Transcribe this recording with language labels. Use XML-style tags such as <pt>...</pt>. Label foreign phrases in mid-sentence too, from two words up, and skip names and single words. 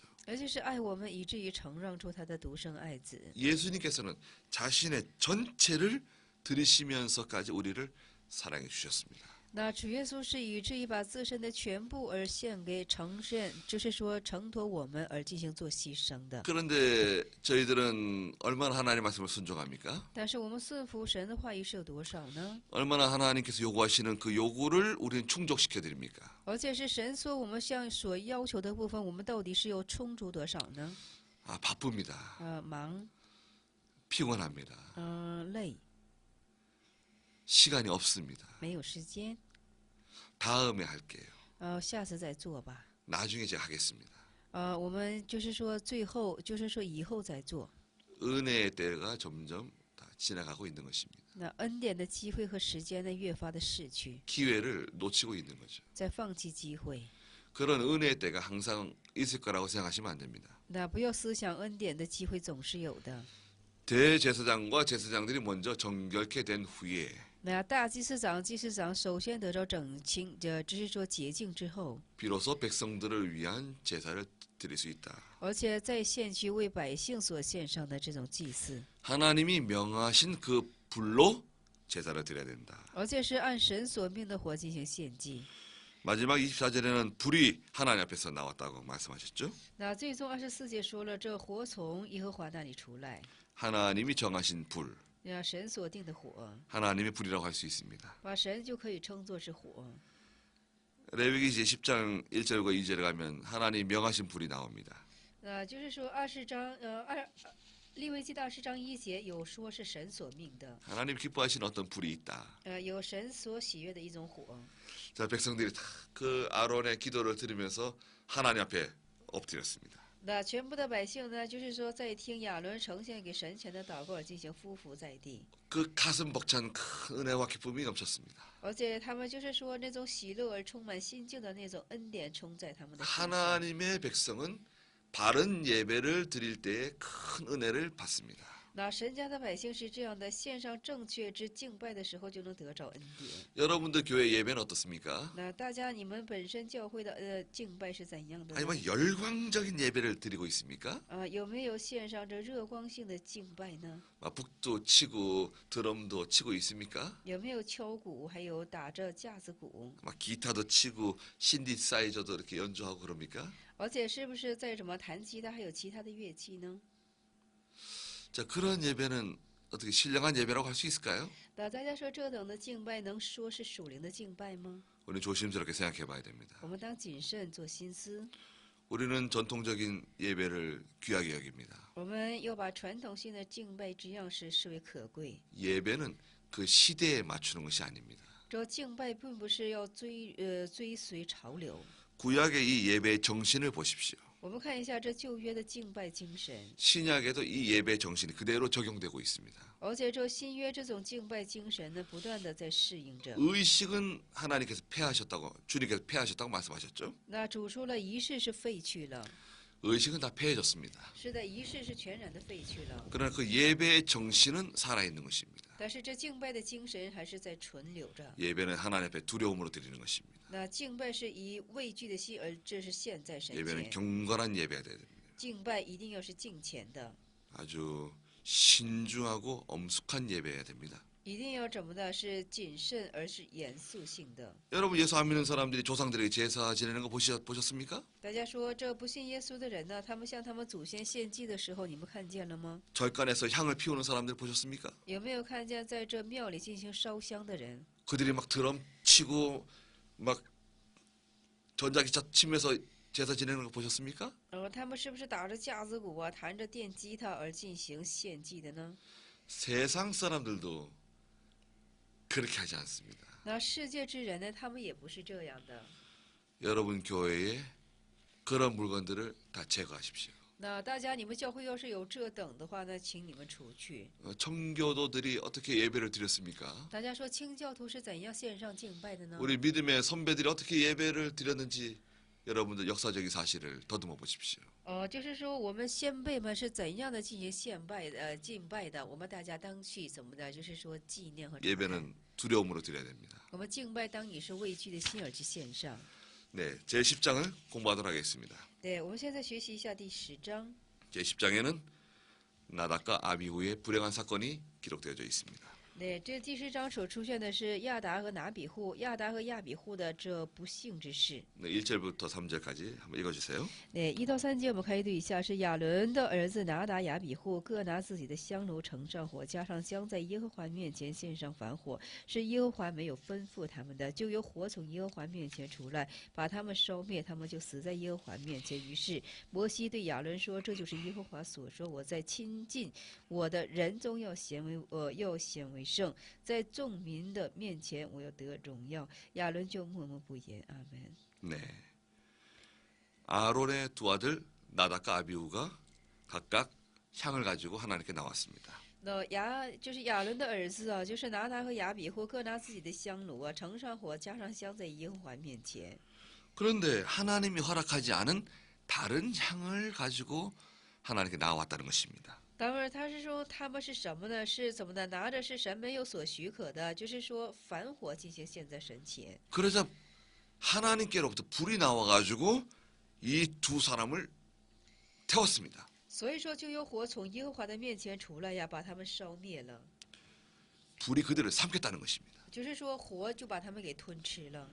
<zh>而且是爱我们以至于承让出他的独生爱子。</zh> <ko>예수님께서는 자신의 전체를 들이시면서까지 우리를 사랑해 주셨습니다.</ko> <zh>那主耶稣是以至于把自身的全部而献给承认，就是说承托我们而进行做牺牲的。</zh> <ko>그런데 저희들은 얼마나 하나님 말씀을 순종합니까?</ko> <zh>但是我们顺服神的话语是有多少呢？</zh> <ko>얼마나 하나님께서 요구하시는 그 요구를 우리는 충족시켜 드립니까?</ko> <zh>而且是神说我们所要求的部分，我们到底是有充足多少呢？</zh> <ko>아, 바쁩니다.</ko> <zh>忙，</zh> <ko>피곤합니다.</ko> <zh>累，</zh> <ko>시간이 없습니다.</ko> <zh>没有时间，</zh> <ko>다음에 할게요.</ko> <zh>下次再做吧。</zh> <ko>나중에 제가 하겠습니다.</ko> <zh>我们就是说最后，就是说以后再做。</zh> <ko>은혜의 때가 점점 다 지나가고 있는 것입니다.</ko> <zh>那恩典的机会和时间呢，越发的逝去，</zh> <ko>기회를 놓치고 있는 거죠.</ko> <zh>在放弃机会。</zh> <ko>그런 은혜의 때가 항상 있을 거라고 생각하시면 안 됩니다.</ko> <zh>那不要思想恩典的机会总是有的。</zh> <ko>대제사장과 제사장들이 먼저 정결케 된 후에</ko> <zh>那大祭司长、祭司长首先得着整清，就是说洁净之后，</zh> <ko>비로소 백성들을 위한 제사를 드릴 수 있다.</ko> <zh>而且再献去为百姓所献上的这种祭祀，</zh> <ko>하나님이 명하신 그 불로 제사를 드려야 된다.</ko> <zh>而且是按神所命的火进行献祭。</zh> <ko>마지막 24절에는 불이 하나님 앞에서 나왔다고 말씀하셨죠.</ko> <zh>那最终24节说了，这火从耶和华那里出来，</zh> <ko>하나님이 정하신 불,</ko> <zh>那神所定的火，</zh> <ko>하나님의 불이라고 할 수 있습니다.</ko> <zh>把神就可以称作是火。</zh> <ko>레위기 제 10장 1절과 2절에 가면 하나님 명하신 불이 나옵니다.</ko> <zh>就是说利未记的20章1节有说是神所命的，</zh> <ko>하나님 기뻐하시는 어떤 불이 있다.</ko> <zh>有神所喜悦的一种火。</zh> <ko>자, 백성들이 다 그 아론의 기도를 들으면서 하나님 앞에 엎드렸습니다.</ko> <zh>那全部的百姓呢，就是说在听亚伦呈现给神前的祷告而进行匍匐在地，</zh> <ko>그 가슴 벅찬 큰 은혜와 기쁨이 넘쳤습니다.</ko> <zh>而且他们就是说那种喜乐而充满心境的那种恩典充在他们的心上。</zh> <ko>하나님의 백성은 바른 예배를 드릴 때에 큰 은혜를 받습니다.</ko> <zh>那神家的百姓是这样的，献上正确之敬拜的时候就能得着恩典。</zh> <ko>여러분들 교회 예배는 어떻습니까?</ko> <zh>那大家你们本身教会的敬拜是怎样的呢？</zh> <ko>아니면 열광적인 예배를 드리고 있습니까?</ko> <zh>有没有献上这热光性的敬拜呢？</zh> <ko>북도 치고 드럼도 치고 있습니까?</ko> <zh>有没有敲鼓，还有打着架子鼓？</zh> <ko>기타도 치고 신디사이저도 이렇게 연주하고 그럽니까?</ko> <zh>而且是不是在什么弹吉他，还有其他的乐器呢？</zh> <ko>자, 그런 예배는 어떻게 신령한 예배라고 할 수 있을까요?</ko> <zh>那大家说这等的敬拜能说是属灵的敬拜吗？</zh> <ko>우리는 조심스럽게 생각해 봐야 됩니다.</ko> <zh>我们当谨慎做心思，</zh> <ko>우리는 전통적인 예배를 귀하게 여깁니다.</ko> <zh>我们要把传统性的敬拜之样式视为可贵。</zh> <ko>예배는 그 시대에 맞추는 것이 아닙니다.</ko> <zh>这敬拜并不是要追随潮流。</zh> <ko>구약의 이 예배의 정신을 보십시오.</ko> <zh>我们看一下这旧约的敬拜精神，</zh> <ko>신약에도 이 예배의 정신이 그대로 적용되고 있습니다.</ko> <zh>而且这新约这种敬拜精神呢，不断的在适应着。</zh> <ko>의식은 하나님께서 폐하셨다고 주님께서 폐하셨다고 말씀하셨죠.</ko> <zh>那主说了，仪式是废去了，</zh> <ko>의식은 다 폐해졌습니다.</ko> <zh>是的，仪式是全然的废去了。</zh> <ko>그러나 그 예배의 정신은 살아있는 것입니다.</ko> <zh>但是这敬拜的精神还是在存留着。</zh> <ko>예배는 하나님 앞에 두려움으로 드리는 것입니다.</ko> <zh>那敬拜是以畏惧的心，而这是现在神</zh> <ko>예배는</ko> <zh>前。</zh> <ko>경건한 예배가 돼야 됩니다.</ko> <zh>敬拜一定要是敬虔的，</zh> <ko>아주 신중하고 엄숙한 예배여야 됩니다.</ko> <zh>一定要怎么的？是谨慎而是严肃性的。</zh> <ko>여러분 예수 안 믿는 사람들이 조상들에게 제사 지내는 거 보셨습니까?</ko> <zh>大家说，这不信耶稣的人呢，他们向他们祖先献祭的时候，你们看见了吗？</zh> <ko>절간에서 향을 피우는 사람들 보셨습니까?</ko> <zh>有没有看见在这庙里进行烧香的人？</zh> <ko>그들이 막 드럼 치고 막 전자기차 치면서 제사 지내는 거 보셨습니까?</ko> <zh>他们是不是打着架子鼓啊，弹着电吉他而进行献祭的呢？</zh> <ko>세상 사람들도 그렇게 하지 않습니다.</ko> <zh>那世界之人呢，他们也不是这样的。</zh> <ko>여러분 교회에 그런 물건들을 다 제거하십시오.</ko> <zh>那大家，你们教会要是有这等的话呢，请你们出去。</zh> <ko>청교도들이 어떻게 예배를 드렸습니까?</ko> <zh>大家说，清教徒是怎样线上敬拜的呢？</zh> <ko>우리 믿음의 선배들이 어떻게 예배를 드렸는지 여러분들 역사적인 사실을 더듬어 보십시오.</ko> <zh>就是说我们先辈们是怎样的进行敬拜的，我们大家当去怎么的，就是说纪念和查看。</zh> <ko>예배는 두려움으로 드려야 됩니다.</ko> <zh>我们敬拜当以是畏惧的心而去献上。</zh> <ko>네, 제 10장을 공부하도록 하겠습니다.</ko> <zh>对，我们现在学习一下第10章。</zh> <ko>제 10장에는 나답과 아비후의 불행한 사건이 기록되어져 있습니다.</ko> <zh>对，这第10章所出现的是亚达和拿比户，亚达和亚比户的这不幸之事。</zh> <ko>네, 1절부터 3절까지 한번 읽어주세요.</ko> <zh>对，1到3节我们可以读一下：是亚伦的儿子拿达、亚比户各拿自己的香炉盛上火，加上香，在耶和华面前献上燔火。是耶和华没有吩咐他们的，就有火从耶和华面前出来，把他们烧灭，他们就死在耶和华面前。于是摩西对亚伦说：“这就是耶和华所说，我在亲近我的人中要显为圣，在众民的面前我要得荣耀。” 亚伦就默默不言。阿门。</zh> <ko>네, 아론의 두 아들 나답과 아비후가 각각 향을 가지고 하나님께 나왔습니다.</ko> <zh>那就是亚伦的儿子啊，就是拿达和亚比户各拿自己的香炉啊，盛上火，加上香，在耶和华面前。</zh> <ko>그런데 하나님이 허락하지 않은 다른 향을 가지고 하나님께 나왔다는 것입니다.</ko> <zh>当然，他是说他们是什么呢？是怎么的？拿着是神没有所许可的，就是说凡火进行献在神前。</zh> <ko>그러자 하나님께로부터 불이 나와가지고 이 두 사람을 태웠습니다.</ko> <zh>所以说，就有火从耶和华的面前出来呀，把他们烧灭了。</zh> <ko>불이 그들을 삼켰다는 것입니다.</ko> <zh>就是说，火就把他们给吞吃了。</zh>